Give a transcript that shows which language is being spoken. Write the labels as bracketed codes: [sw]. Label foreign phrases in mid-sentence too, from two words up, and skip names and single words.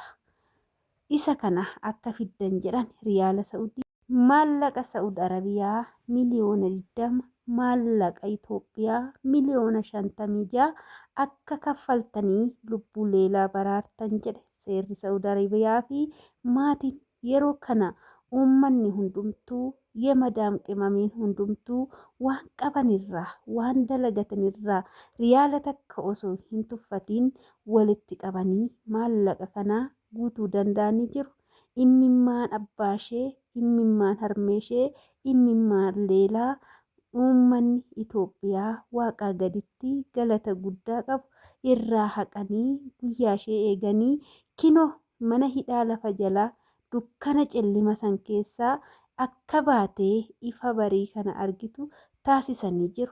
[om] Isa kana akka fiddan jedhan riyaala Saa'udii maallaqa Saa'ud Arabiyaa miliyoona 20 maallaqa Itoophiyaa miliyoona 56 akka kaffaltanii lubbuu Leelaa baraartan jedhe seerri Saa'ud Arabiyaa fi maatiin. Yeroo kana uummanni hundumtuu [am] የመዳም ቅመሚin [om] hundumtuu waan qabanirraa waan dalagatanirraa riyaala takka osoo hin tuffatiin walitti qabanii maallaqa kanaa guutuu danda'anii jiru. Imimmaan abbaashee, imimmaan harmeeshee, imimmaan Leelaa uummanni Itoophiyaa waaqaa gaditti galata guddaa qabu irraa haqanii guyyaa ishee eeganii kinoo mana hidhaa lafa jalaa dukkana cillima san keessaa akka baatee ifa barii kana argitu taasisanii jiru.